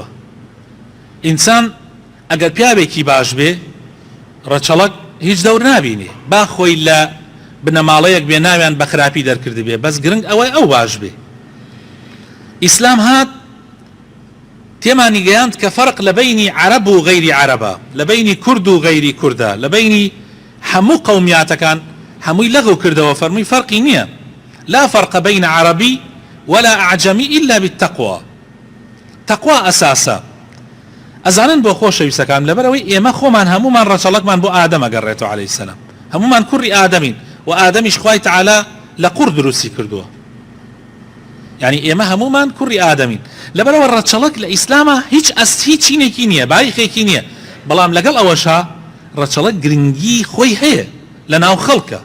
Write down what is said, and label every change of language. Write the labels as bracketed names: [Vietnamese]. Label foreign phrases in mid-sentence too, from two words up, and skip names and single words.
[Central Kurdish] ئینسان ئەگەر پیاوێکی باش بێ ڕەچەڵک هیچ دەور نابینێ با خۆی لە بنەماڵەیەک بێ ناویان بە خراپی دەرکرد بێ بەس گرنگ ئەوەی ئەو باش بێ. ئیسلام هات تێمانی گەیاند کە فەرق لە بەینی عەرەب و غەیری عەرەبە، لە بەینی کورد و غەیری کوردە، لە بەینی هەموو قەومیاتەکان هەمووی لەغو کردەوە فەرمووی فەرقی نییە. [Arabic] لا فرق بين عربي ولا أعجمي إلا بالتقوى. تقوى أساسا. [Central Kurdish] أزانن بو خۆشەویستەکان لەبەرەوەی ئێمە خۆمان هەمومان ڕەچەڵەکمان بۆ ئادەمە گەڕێتەوە [Arabic] عليه السلام، [Central Kurdish] هەمومان کوڕی ئادەمین و ئادەمیش خوای تەعالا لە قوڕ دروستی کردووە، یعنی ئێمە هەمومان کوڕی ئادەمین. لەبەرەوە ڕەچەڵەک لە ئیسلامە هیچ چینێکی نییە، باریخێکی نییە، بەڵام لەگەڵ ئەوەشا ڕەچەڵەک گرنگی خۆی هەیە لە ناو خەڵکە.